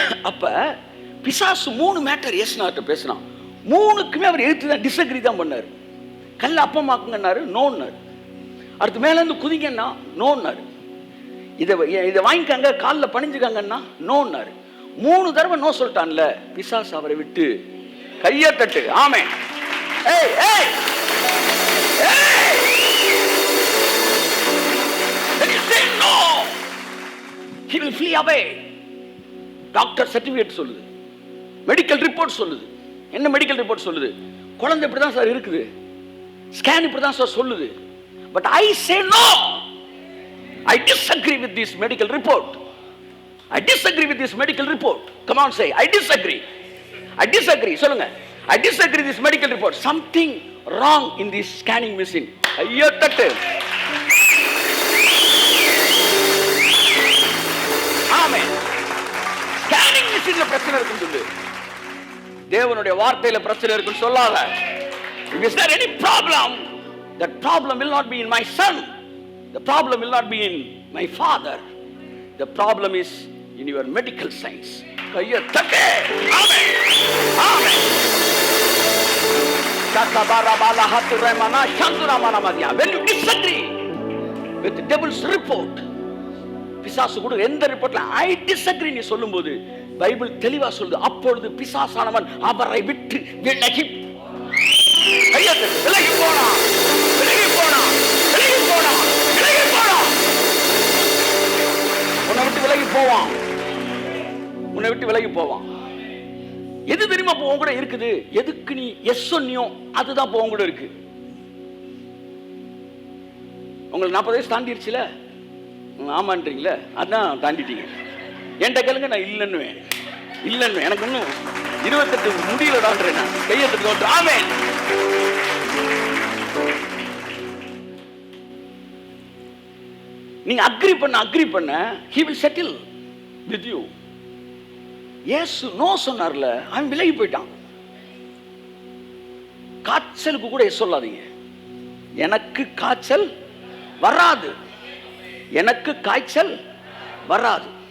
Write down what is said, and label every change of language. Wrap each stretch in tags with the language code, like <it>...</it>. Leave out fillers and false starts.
<ta>அப்ப பிசாசு 3 மேட்டர் ஏசுனார்ட்ட பேசினான். 3க்குமே அவர் எழுத்து தான் டிஸ்அக்ரி தான் பண்ணாரு. கல்ல அப்பமாக்குங்கன்னாரு, நோன்னாரு. அடுத்து மேல இருந்து குதிங்கன்னா நோன்னாரு. இதை வாங்கிக்காங்க, காலில் பணிஞ்சுக்காங்கன்னா நோன்னாரு. 3 தடவை நோ சொல்லிட்டான்ல, பிசாசு அவரை விட்டு கையை தட்டு. ஆமென்.</ta> <en>ஏய் ஏய் ஏய், when you say no, he will flee away.</en> <ta>Doctor certificate சொல்லுது, மெடிக்கல் ரிப்போர்ட் சொல்லுது. என்ன மெடிக்கல் ரிப்போர்ட் சொல்லுது? குழந்தை இப்படி தான் சார் இருக்குது, ஸ்கேன் இப்படி தான் சார் சொல்லுது.</ta> <en>But I say no, I disagree with this medical report. I disagree with this medical report. Come on, say I disagree. I disagree.</en> <ta>சொல்லுங்க,</ta> <en>I disagree with this medical report. Something wrong in this scanning machine.</en> <ta>ஐயோ தட்டு. ஆமென். Scanning மிஷின்ல பிரச்சனை இருக்குன்னு சொல்லு, தேவனுடைய வார்த்தையில பிரச்சனை இருக்குன்னு சொல்லாத.</ta> <en>If is there any problem, that problem will not be in my son. The problem will not be in my father. The problem is in your medical science.</en> <ta>கையை தட்டு. ஆமென். ஆமென். கதபரபல ஹத்துரமனா சந்துரமனமதியா.</ta> <en>When you disagree with the devil's report,</en> <ta>பிசாசு கூட எந்த ரிப்போர்ட்ல</ta> <en>I disagree</en> <ta>நீ சொல்லும்போது Bible தெளிவா சொல்லுது, அப்பொழுது பிசாசானவன் அவரை விட்டு விலகி கையை தட்டு. விலகி போனா, விலகி போனா, விலகி போனா, விலகி போனா. உன்னை விட்டு விலகி போவான், உன்னை விட்டு விலகி போவான். எது தெரியுமா இப்போ உன் கூட இருக்குது? எதுக்கு நீ எஸ் சொன்னியோ அதுதான் இப்போ உன் கூட இருக்கு. உங்களுக்கு 40 வயசு தாண்டிடுச்சுல, ஆமான்றீங்களே, அதான் தாண்டிட்டீங்க. என்கிட்ட கேளுங்க, நான் இல்லைன்னுவேன், இல்லைன்னு. எனக்கு இன்னும் 28 முடியலடான்றேன் நான். கையை தட்டு. ஆமென். நீங்க அக்ரி பண்ண</ta> <en>he will settle with you.</en> <ta>இயேசு நோ சொன்னார்ல, அவன் விலகி போயிட்டான். காய்ச்சலுக்கு கூட சொல்லாதீங்க, எனக்கு காய்ச்சல் வராது, எனக்கு காய்ச்சல் வராது.</ta>